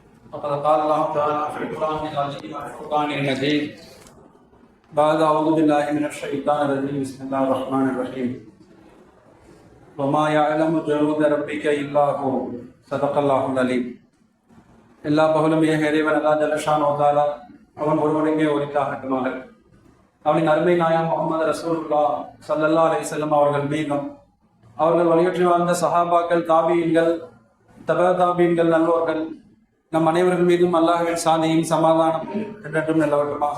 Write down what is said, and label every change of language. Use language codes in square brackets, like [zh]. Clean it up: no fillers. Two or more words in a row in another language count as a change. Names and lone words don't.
[ar] فقد قال الله تعالى في القرآن العظيم والفرقان المجيد بعد أعوذ بالله من الشيطان الرجيم بسم الله الرحمن الرحيم وما يعلم جنود ربك إلا هو صدق الله العليم [ta] எல்லா பகலும் ஏக இறைவன் அல்லா ஜல்லஷானு வ தஆலா அவன் ஒருவனுக்கே உரித்தாகட்டுமாக. அவனின் அருமை நாயகம் முஹம்மது ரசூலுல்லாஹ் [ar] صلى الله عليه وسلم [ta] அவர்கள் மீதும் அவர்கள் வழியற்றி வாழ்ந்த சஹாபாக்கள், தாபீன்கள், தபா தாபீன்கள், நல்லோர்கள் நம் அனைவர்கள் மீதும் அல்லாஹ்வின் சாந்தியும் சமாதானம் என்றென்றும் நிலவட்டுமாக.